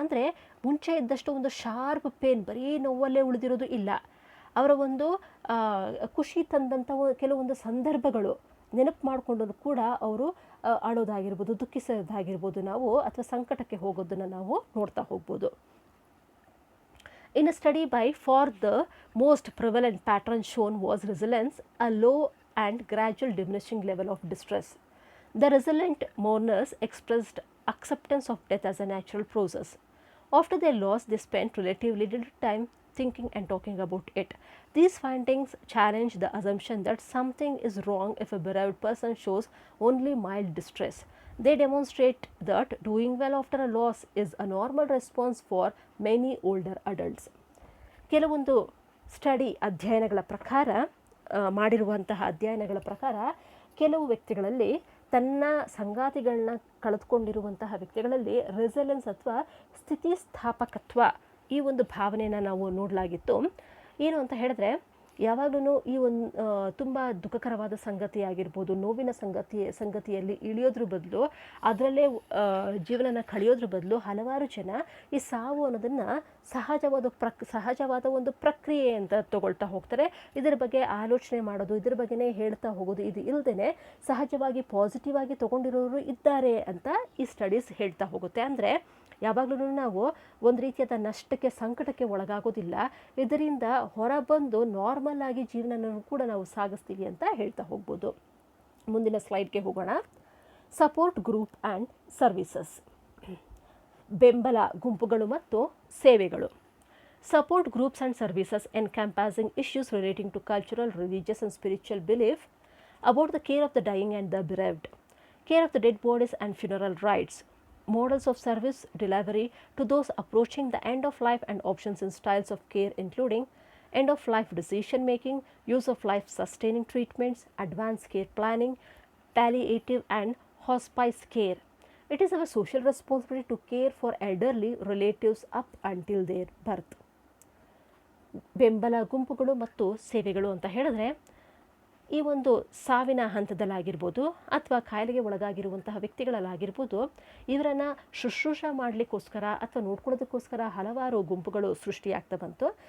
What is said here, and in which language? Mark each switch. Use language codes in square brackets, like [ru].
[kn] ಅಂದರೆ ಮುಂಚೆ ಇದ್ದಷ್ಟು ಒಂದು ಶಾರ್ಪ್ ಪೇನ್, ಬರೀ ನೋವಲ್ಲೇ ಉಳಿದಿರೋದು ಇಲ್ಲ. ಅವರ ಒಂದು ಖುಷಿ ತಂದಂಥ ಕೆಲವೊಂದು ಸಂದರ್ಭಗಳು ನೆನಪು ಮಾಡಿಕೊಂಡು ಕೂಡ ಅವರು ಅಳೋದಾಗಿರ್ಬೋದು, ದುಃಖಿಸೋದಾಗಿರ್ಬೋದು ನಾವು, ಅಥವಾ ಸಂಕಟಕ್ಕೆ ಹೋಗೋದನ್ನು ನಾವು ನೋಡ್ತಾ ಹೋಗ್ಬೋದು. [en] In a study for the most prevalent pattern shown was resilience, a low and gradual diminishing level of distress. The resilient mourners expressed acceptance of death as a natural process. After their loss, they spent relatively little time thinking and talking about it. These findings challenge the assumption that something is wrong if a bereaved person shows only mild distress. They demonstrate that doing well after a loss is a normal response for many older adults. [kn] ಕೆಲವೊಂದು ಅಧ್ಯಯನಗಳ ಪ್ರಕಾರ, ಮಾಡಿರುವಂತಹ ಅಧ್ಯಯನಗಳ ಪ್ರಕಾರ, ಕೆಲವು ವ್ಯಕ್ತಿಗಳಲ್ಲಿ, ತನ್ನ ಸಂಗಾತಿಗಳನ್ನ ಕಳೆದುಕೊಂಡಿರುವಂತಹ ವ್ಯಕ್ತಿಗಳಲ್ಲಿ ರೆಸಿಲೆನ್ಸ್ ಅಥವಾ ಸ್ಥಿತಿಸ್ಥಾಪಕತ್ವ ಈ ಒಂದು ಭಾವನೆಯನ್ನು ನಾವು ನೋಡಲಾಗಿತ್ತು. ಏನು ಅಂತ ಹೇಳಿದ್ರೆ, ಯಾವಾಗಲೂ ಈ ಒಂದು ತುಂಬ ದುಃಖಕರವಾದ ಸಂಗತಿ ಆಗಿರ್ಬೋದು, ನೋವಿನ ಸಂಗತಿಯಲ್ಲಿ ಇಳಿಯೋದ್ರ ಬದಲು, ಅದರಲ್ಲೇ ಜೀವನನ ಕಳೆಯೋದ್ರ ಬದಲು ಹಲವಾರು ಜನ ಈ ಸಾವು ಅನ್ನೋದನ್ನು ಸಹಜವಾದ ಒಂದು ಪ್ರಕ್ರಿಯೆ ಅಂತ ತಗೊಳ್ತಾ ಹೋಗ್ತಾರೆ. ಇದರ ಬಗ್ಗೆ ಆಲೋಚನೆ ಮಾಡೋದು, ಇದರ ಬಗ್ಗೆನೇ ಹೇಳ್ತಾ ಹೋಗೋದು, ಇದು ಇಲ್ಲದೇ ಸಹಜವಾಗಿ ಪಾಸಿಟಿವ್ ಆಗಿ ತೊಗೊಂಡಿರೋರು ಇದ್ದಾರೆ ಅಂತ ಈ ಸ್ಟಡೀಸ್ ಹೇಳ್ತಾ ಹೋಗುತ್ತೆ. ಅಂದರೆ ಯಾವಾಗಲೂ ನಾವು ಒಂದು ರೀತಿಯಾದ ನಷ್ಟಕ್ಕೆ, ಸಂಕಟಕ್ಕೆ ಒಳಗಾಗೋದಿಲ್ಲ. ಇದರಿಂದ ಹೊರಬಂದು ನಾರ್ಮಲ್ ಆಗಿ ಜೀವನನೂ ಕೂಡ ನಾವು ಸಾಗಿಸ್ತೀವಿ ಅಂತ ಹೇಳ್ತಾ ಹೋಗ್ಬೋದು. ಮುಂದಿನ ಸ್ಲೈಡ್ಗೆ ಹೋಗೋಣ. [en] support group and services, [kn] ಬೆಂಬಲ ಗುಂಪುಗಳು ಮತ್ತು ಸೇವೆಗಳು. [en] Support groups and services encompassing issues relating to cultural, religious and spiritual belief about the care of the dying and the bereaved, care of the dead bodies and funeral rites, models of service delivery to those approaching the end of life, and options and styles of care including end of life decision making, use of life sustaining treatments, advanced care planning, palliative and hospice care. It is our social responsibility to care for elderly relatives up until their birth. [kn] ಬೆಂಬಲ ಗುಂಪುಗಳು ಮತ್ತು ಸೇವೆಗಳು ಅಂತ ಹೇಳಿದ್ರೆ, ಈ ಒಂದು ಸಾವಿನ ಹಂತದಲ್ಲಾಗಿರ್ಬೋದು ಅಥವಾ ಕಾಯಿಲೆಗೆ ಒಳಗಾಗಿರುವಂತಹ ವ್ಯಕ್ತಿಗಳಲ್ಲಾಗಿರ್ಬೋದು, ಇವರನ್ನು ಶುಶ್ರೂಷೆ ಮಾಡಲಿಕ್ಕೋಸ್ಕರ ಅಥವಾ ನೋಡ್ಕೊಳ್ಳೋದಕ್ಕೋಸ್ಕರ ಹಲವಾರು ಗುಂಪುಗಳು ಸೃಷ್ಟಿಯಾಗ್ತಾ ಬಂತು.